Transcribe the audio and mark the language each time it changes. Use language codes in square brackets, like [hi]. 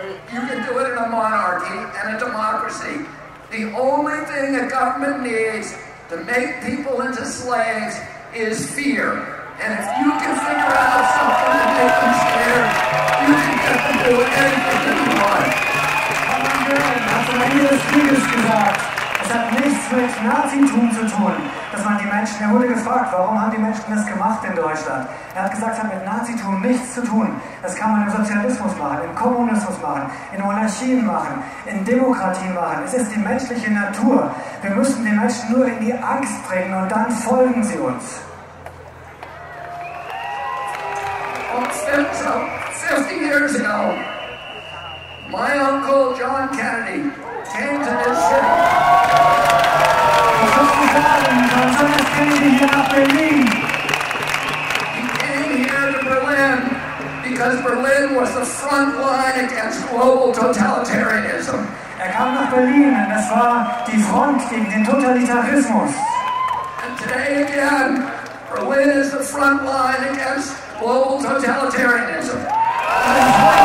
[en] You can do it in a monarchy and a democracy. The only thing a government needs to make people into slaves is fear. And if you can figure out something to make them scared, you can get them to do anything that you want. [de] Hat am Ende des Krieges gesagt, es hat nichts mit Nazitum zu tun, dass man die Menschen, er wurde gefragt, warum haben die Menschen das gemacht in Deutschland? Er hat gesagt, es hat mit Nazitum nichts zu tun. Das kann man im Sozialismus machen, im Kommunismus machen, in Monarchien machen, in Demokratien machen. Es ist die menschliche Natur. Wir müssen die Menschen nur in die Angst bringen und dann folgen sie uns. [en] So, 50 years ago, my uncle John Kennedy came to this city. He came here to Berlin because Berlin was the front line against global totalitarianism. [de] Kam nach Berlin, und das war die Front gegen den Totalitarismus. [en] And today again, Berlin is the front line against global totalitarianism.